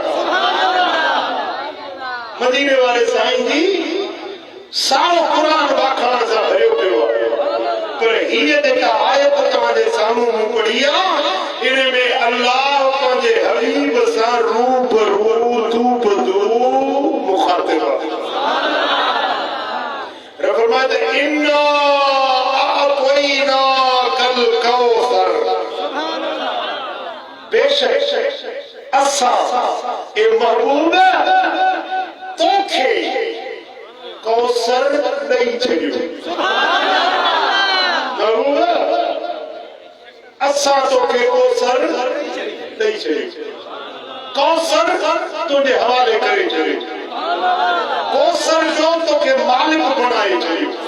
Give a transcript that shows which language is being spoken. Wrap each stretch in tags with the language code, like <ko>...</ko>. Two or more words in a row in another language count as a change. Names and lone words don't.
<sd>मदीने वाले साईं जी सावो कुरान वाखाण सां भरियो पियो आहे पर हीअ जेका आयत तव्हांजे साम्हूं मूं पढ़ी आहे इन में अल्लाह पंहिंजे हबीब सां रूबरू तू बदू मुखातिब आहे रब फरमाए</sd> <ar>إنا أعطيناك الكوثر</ar> <sd>बेशक असां ए महबूब तोखे कौसर ॾेई छॾियो महबूब असां तोखे कौसर ॾेई छॾियो कौसर तुंहिंजे हवाले करे छॾियो कौसर जो तोखे मालिक बणाए छॾियो</sd>